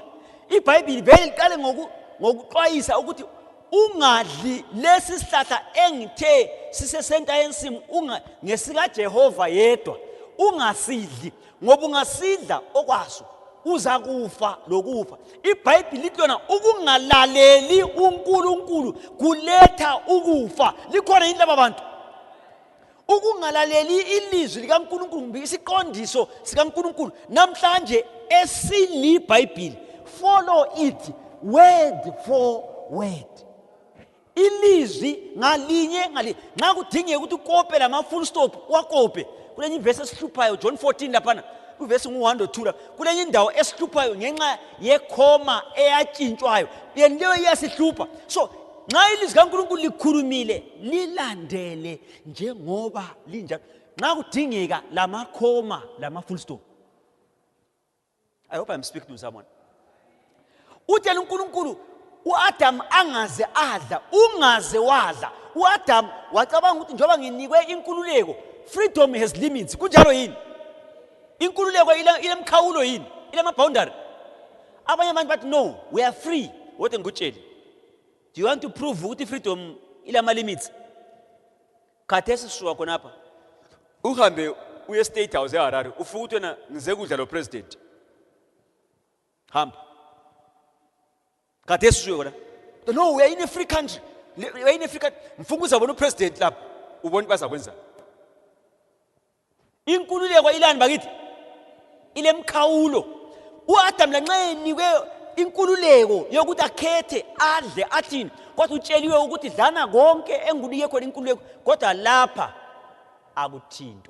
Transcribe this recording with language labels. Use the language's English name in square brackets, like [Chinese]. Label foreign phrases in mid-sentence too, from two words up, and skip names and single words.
[North Ndebele] iBhayibheli vele liqale ngokuxwayisa ukuthi ungadli lesi sihlahla engithe sisesenta yensimu ngesika Jehova yedwa ungasidli ngoba ungasidla okwaso uza kufa lokufa. iBhayibheli lithi lona ukungalaleli uNkulunkulu kuletha ukufa. Likhona yini laba bantu? Ukungalaleli ilizwi likaNkulunkulu kumbe isiqondiso sikaNkulunkulu namhlanje esiliBhayibheli, [English] follow it word for word. [North Ndebele] Ilizwi ngalinye nxa kudingeka ukuthi ukope lama [English] full stop [North Ndebele] wakope kulenye ivesi esihluphayo John 14 laphana kuvesi ngu1 or 2 la kulenye indawo esihluphayo ngenxa yekhoma eyatshintshwayo leyo iyasihlupha. So nxa ilizwi kaNkulunkulu likhulumile lilandele njengoba linjalo nxa kudingeka lamakhoma lama [English] full stop. I hope I'm speaking to someone. [North Ndebele] Uthela uNkulunkulu uAdam angaze adla ungaze wadla. uAdam wacabanga ukuthi njoba nginikwe inkululeko, [English] freedom has limits. [North Ndebele] Kunjalo yini? Inkululeko ilemkhawulo yini? Ilema boundary. Abanye abantu bathi no, [English] we are free. [North Ndebele] Wote ngikutshela. Do you want to prove ukuthi freedom ilama limits? Khathesi suka khonapha. Uhambe uye State House eHarare ufuka ukuthi wena ngize kudla lo president. Hamba. Khathesi suka khona. [English] No, we are in a free country. We are in a free country. [North Ndebele] Mfunga uzabona upresident lapha. Ubona bazakwenza. Inkululeko ilani bakithi? Ilemkhawulo. uAdam lanxa enikwe inkululeko yokuthi akhethe adle athini kodwa utsheliwe ukuthi dlana konke engunike khona inkululeko kodwa lapha akuthintwa.